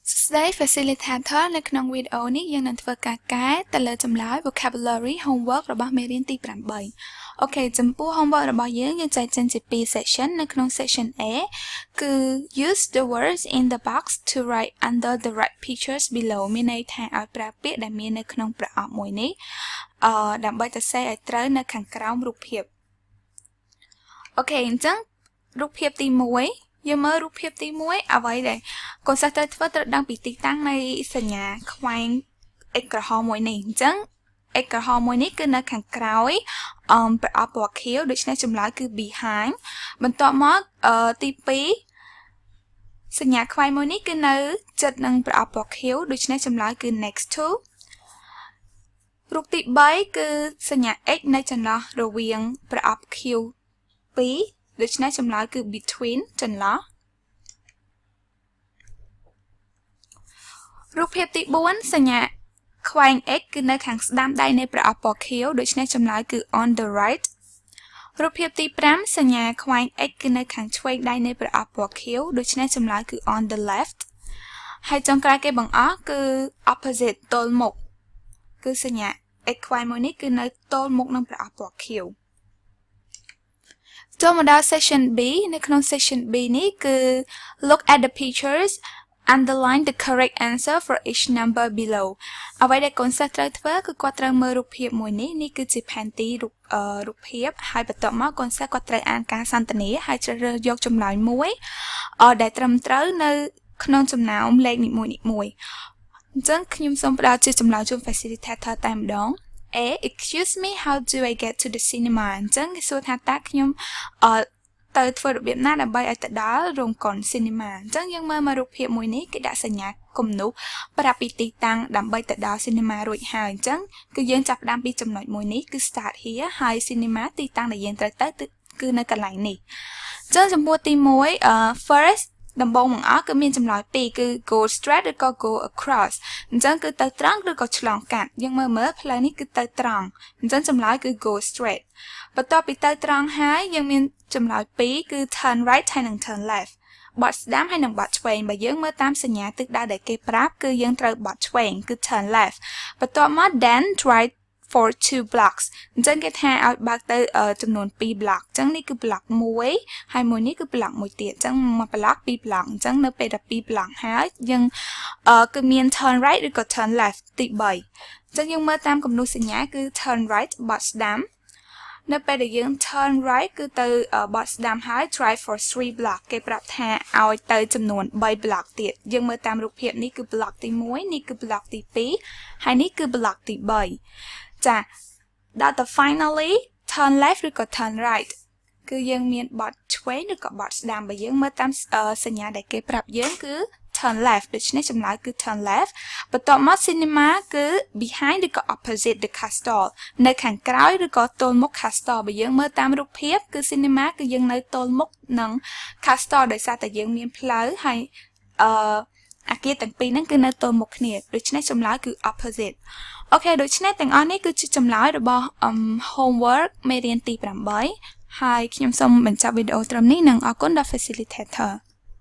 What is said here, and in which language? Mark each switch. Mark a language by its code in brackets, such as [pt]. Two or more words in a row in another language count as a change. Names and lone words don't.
[en] Today facilitator [km] នៅក្នុងវីដេអូនេះយើងនឹងធ្វើការកែទៅលើចម្លើយ [en] vocabulary homework [km] របស់មេរៀនទី 8 អូខេចំពោះ homework របស់យើងចែកចេញជា2 section នៅក្នុង section A គឺ [en] use the words in the box to write under the right pictures below [km] មានន័យថាឲ្យប្រើពាក្យដែលមាននៅក្នុងប្រអប់មួយនេះដើម្បីទៅសេឲ្យត្រូវនៅខាងក្រោមរូបភាពអូខេអញ្ចឹងរូបភាពទី 1យើងមើលរូបភាពទី 1អ្វីដែលកូនសិស្សត្រូវធ្វើត្រូវដឹងពីទីតាំងនៃសញ្ញាខ្វែង x ក្រហមមួយនេះអញ្ចឹង x ក្រហមមួយនេះគឺនៅខាងក្រោយប្រអប់ពណ៌ខៀវដូច្នេះចម្លើយគឺ behind បន្ទាប់មកទី 2សញ្ញាខ្វែងមួយនេះគឺនៅជិតនឹងប្រអប់ពណ៌ខៀវដូច្នេះចម្លើយគឺ [en] next to [km] រូបទី 3 គឺសញ្ញា x នៅចន្លោះរវាងប្រអប់ខៀវ 2 ដូច្នេះចម្លើយគឺ between ចន្លោះ រូបភាពទី 4 សញ្ញាខ្វែង x គឺនៅខាងស្ដាំដៃនៃប្រអប់ពណ៌ខៀវដូច្នេះចម្លើយគឺ [en] on the right [km] រូបភាពទី 5 សញ្ញាខ្វែង x គឺនៅខាងឆ្វេងដៃនៃប្រអប់ពណ៌ខៀវដូច្នេះចម្លើយគឺ [en] on the left [km] ហើយចុងក្រោយគេបង្អស់គឺ opposite ទល់មុខគឺសញ្ញា x ខ្វែងមួយនេះគឺនៅទល់មុខនឹងប្រអប់ពណ៌ខៀវ ចូលមកដល់ section B នៅក្នុង section B នេះគឺ [en] look at the pictures underline the correct answer for each number below [km] អ្វីដែលកូនសិស្សត្រូវធ្វើគឺគាត់ត្រូវមើលរូបភាពមួយនេះគឺជាផែនទីរូបភាពហើយបន្ទាប់មកកូនសិស្សគាត់ត្រូវអានការសន្ទនាហើយ ជ្រើសរើសយកចម្លើយមួយដែលត្រឹមត្រូវនៅក្នុងចំណោមលេខនីមួយៗអញ្ចឹងខ្ញុំសូមផ្ដល់ជាចម្លើយជូន facilitator តែម្ដង [en] excuse me how do I get to the cinema [km] អញ្ចឹងគេសួរថាតើខ្ញុំទៅធ្វើរបៀបណាដើម្បីឲ្យទៅដល់រោងកុន cinema អញ្ចឹងយើងមើលមករូបភាពមួយនេះគេដាក់សញ្ញាគំនូសប្រាប់ពី ទីតាំងដើម្បីទៅដល់ cinema រួចហើយអញ្ចឹងគឺយើងចាប់ផ្ដើមពីចំណុចមួយនេះគឺ [en] start here [km] ហើយ cinema ទីតាំងដែលយើងត្រូវទៅគឺនៅកន្លែងនេះអញ្ចឹងចំពោះទី1 first ដំបូងបង្អស់គឺមានចម្លើយ2គឺ [en] go straight [km] ឬក៏ [en] go across [km] អញ្ចឹងគឺទៅត្រង់ ឬក៏ឆ្លងកាត់យើងមើលផ្លូវនេះគឺទៅត្រង់អញ្ចឹងចម្លើយគឺ [en] go straight [km] បន្ទាប់ពីទៅត្រង់ហើយយើងមានចម្លើយ2គឺ [en] turn right [km] ហើយនិង [en] turn left [km] បត់ស្ដាំហើយនិងបត់ឆ្វេងបើយើងមើល តាមសញ្ញាទិសដៅដែលគេប្រាប់គឺយើងត្រូវបត់ឆ្វេងគឺ [en] turn left [km] បន្ទាប់មក [en] then right for 2 blocks [km] អញ្ចឹងគេថាឲ្យបើកទៅចំនួន 2 block អញ្ចឹងនេះគឺ block 1ហើយមួយនេះគឺ block មួយទៀតអញ្ចឹងមួយ block 2 block អញ្ចឹងនៅពេលដែល2 block ហើយយើងគឺមាន [en] turn right [km] ឬក៏ [en] turn left [km] ទី 3 អញ្ចឹងយើងមើលតាមគំនូសសញ្ញាគឺ [en] turn right [km] បត់ស្ដាំនៅពេលដែលយើង [en] turn right [km] គឺទៅបត់ស្ដាំហើយ [en] try for 3 block [km] គេប្រាប់ថាឲ្យទៅចំនួន3 block ទៀតយើងមើលតាមរូបភាពនេះគឺ block ទី 1 នេះគឺ block ទី 2 ហើយនេះគឺ block ទី 3 ចាដល់ទៅ [en] finally turn left [km] ឬក៏ [en] turn right [km] គឺយើងមានបត់ឆ្វេងឬក៏បត់ស្ដាំបើយើងមើលតាមស ញ្ញាដែលគេប្រាប់យើងគឺ [en] turn left [km] ដូច្នេះចម្លើយគឺ [en] turn left [km] បន្ទាប់មក cinema គឺ behind ឬក៏ opposite [en] the castle [km] នៅខាងក្រោយឬក៏ទល់មុខ castle បើយើងមើលតាមរូបភាពគឺ cinema គឺយើងនៅទល់មុខនឹង castle ដោយសារតែយើងមានផ្លូវហើយអគារទាំងពីរហ្នឹងគឺនៅទល់មុខគ្នាដូច្នេះចម្លើយគឺ opposite អូខេដូច្នេះទាំងអស់នេះគឺជាចម្លើយរបស់ homework មេរៀនទី 8 ហើយខ្ញុំសូមបញ្ចប់វីដេអូត្រឹមនេះនិងអរគុណដល់ facilitator